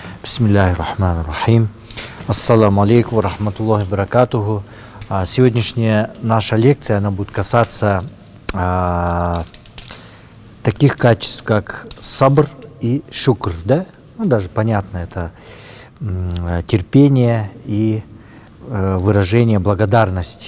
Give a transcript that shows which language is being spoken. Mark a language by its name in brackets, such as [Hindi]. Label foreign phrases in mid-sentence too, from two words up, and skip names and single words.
[Arabic] بسم الله الرحمن الرحيم. السلام عليكم و رحمة الله بركاته. [Russian] Сегодняшняя наша лекция, она будет касаться таких качеств, как сабр и шукр, да? Ну, даже понятно, это терпение и выражение благодарности.